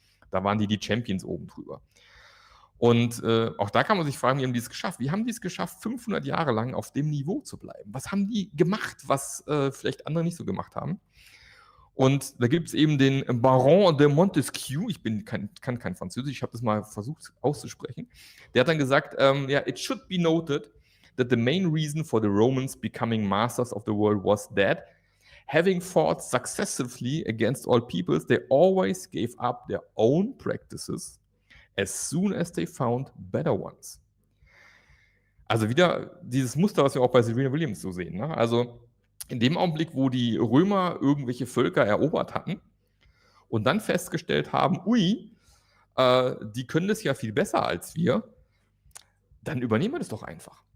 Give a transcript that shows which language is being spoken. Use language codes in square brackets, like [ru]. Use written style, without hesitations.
[de] Da waren die Champions oben drüber. Und auch da kann man sich fragen, wie haben die es geschafft? Wie haben die es geschafft, 500 Jahre lang auf dem Niveau zu bleiben? Was haben die gemacht, was vielleicht andere nicht so gemacht haben? Und da gibt es eben den Baron de Montesquieu, kann kein Französisch, ich habe das mal versucht auszusprechen. Der hat dann gesagt, [en] it should be noted that the main reason for the Romans becoming masters of the world was that, having fought successively against all peoples, they always gave up their own practices as soon as they found better ones. [de] Also wieder dieses Muster, was wir auch bei Serena Williams so sehen. Ne? Also in dem Augenblick, wo die Römer irgendwelche Völker erobert hatten und dann festgestellt haben, die können das ja viel besser als wir, dann übernehmen wir das doch einfach.